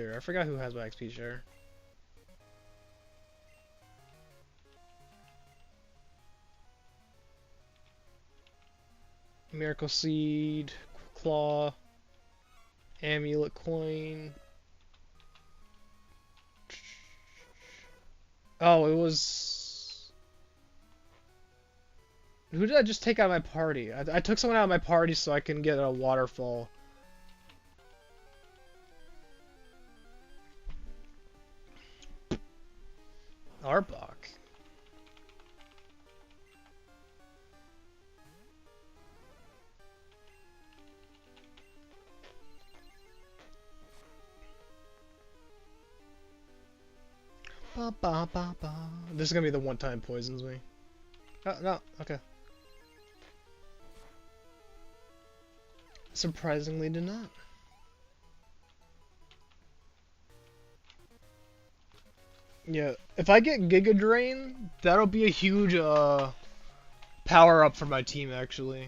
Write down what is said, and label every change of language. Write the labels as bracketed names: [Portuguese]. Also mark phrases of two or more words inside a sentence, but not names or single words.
[English] I forgot who has my XP share. Miracle Seed, Claw, Amulet Coin. Oh, it was... Who did I just take out of my party? I took someone out of my party so I can get a waterfall. Arbok. Ba ba ba ba. This is gonna be the one time poisons me. Oh, no, okay. Surprisingly did not. Yeah, if I get Giga Drain, that'll be a huge power up for my team actually.